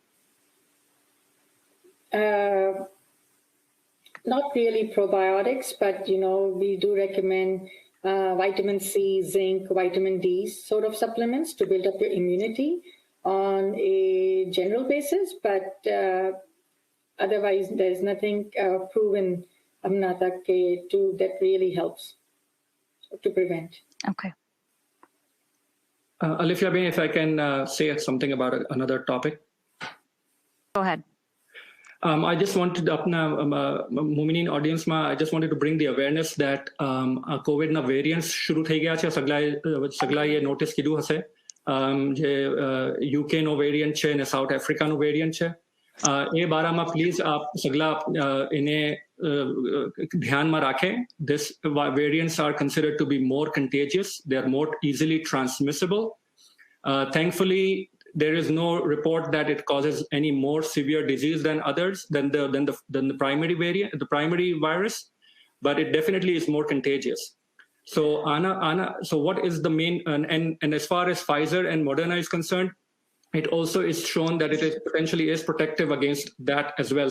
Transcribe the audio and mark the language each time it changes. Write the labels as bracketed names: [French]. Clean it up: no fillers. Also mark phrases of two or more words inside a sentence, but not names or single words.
[English] Not really probiotics, but we do recommend vitamin C, zinc, vitamin D sort of supplements to build up your immunity on a general basis, but otherwise there's nothing proven that really helps to prevent. Okay. Alifia, if I can say something about another topic. Go ahead. I just wanted Mumineen audience I just wanted to bring the awareness that COVID [Gujarati] ના વેરિયન્ટ્સ શરૂ થઈ ગયા છે સગળા એ નોટિસ કીધું હશે જે UK નો વેરિયન્ટ છે ને સાઉથ આફ્રિકા નો વેરિયન્ટ છે એ બારામાં પ્લીઝ આપ સગલા એને ધ્યાનમાં રાખે. [English] This variants are considered to be more contagious. They are more easily transmissible. Thankfully, there is no report that it causes any more severe disease than others than the primary variant, the primary virus. but it definitely is more contagious. So so what is the main, and as far as Pfizer and Moderna is concerned, it also is shown that it is potentially is protective against that as well.